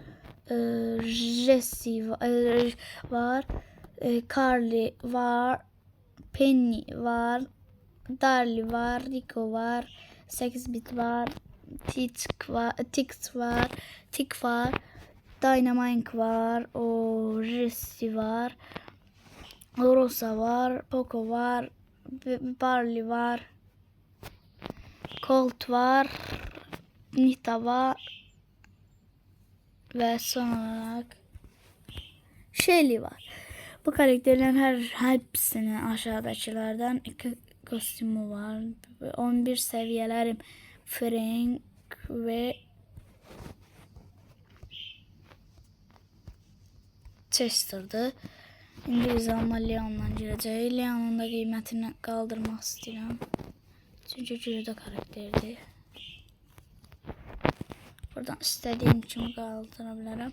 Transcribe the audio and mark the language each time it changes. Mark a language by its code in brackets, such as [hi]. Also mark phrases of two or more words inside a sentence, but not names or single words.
[tr] Jesse var, Carly var, Penny var, Darly var, Rico var, 8-bit var, Tix var, Dynamite var, Jesse var, Rosa var, Poco var, Barley var, Colt var, Nita var ve son olarak Shelly var. Bu karakterlerin hepsinin aşağıdakilerden 2 kostümü var. 11 seviyelerim Frank ve Chester'dı. İndi biz ama Leon'la gireceğiz. [az] Leon'un da qiymətini qaldırmaq istəyirəm. Çünkü güclü karakterdir. Buradan istediğim kimi qaldıra bilərəm.